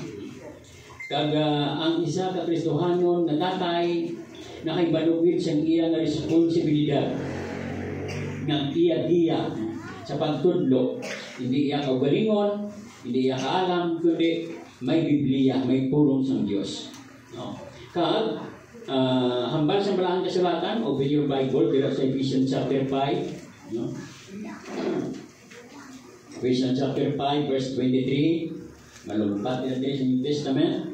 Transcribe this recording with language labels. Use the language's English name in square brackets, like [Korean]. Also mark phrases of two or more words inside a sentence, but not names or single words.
[Hiligaynon] Kag ang isa ka Kristohanon na tatay nakaibalugid siyang iyang responsibilidad ng iya sa pagtudlo. Hindi iya kaugalingon, hindi iya kaalam, kundi may Biblia, may purong sa Diyos. No? Kag hambal sa balaan kasulatan, [English] open your Bible, [Filipino] dito sa Ephesians chapter 5. No? [Hiligaynon] Ephesians chapter 5, verse 23. Malumpat natin sa New Testament.